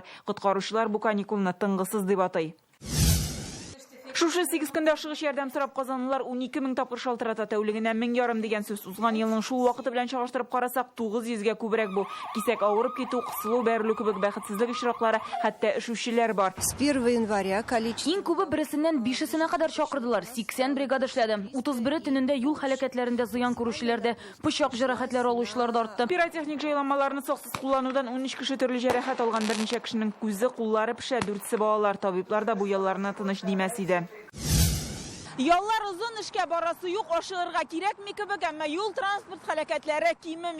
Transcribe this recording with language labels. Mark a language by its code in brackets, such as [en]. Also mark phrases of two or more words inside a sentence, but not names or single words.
[tt] Коткаручылар бу каникулны тынгысыз дип атай. Шушы 8 көндә ашыгыш ярдәм сорап казанлылар 12000 тапкыр шалтырата, тәүлегенә 1500 дигән сүз. Узган елның шул вакыты белән чагыштырып карасак, 900 күбрәк бу. Кисәк авырып китү, кысылу, бәрелү кебек бәхетсезлек очраклары, хәтта эшүчеләр бар. [ru] С 1 января количество... [tt] Иң күбе берсеннән 5-сенә кадәр чакырдылар. 80 бригада эшләде. 31 төнендә юл һәлакәтләрендә зыян күрүчеләрдә, пычак җәрәхәтләре алучылар да артты. Пиротехник җайланмаларны саксыз кулланудан 13 кеше төрле җәрәхәт алган, берничә кешенең күзе, куллары пешә, 4-се балалар. Табиблар да бу ялларны тыныч димәс иде. Яллар узын эшкә барасы юк, ашыгырга кирәкми кебек, әмма юл транспорт һәлакәтләре кимеми.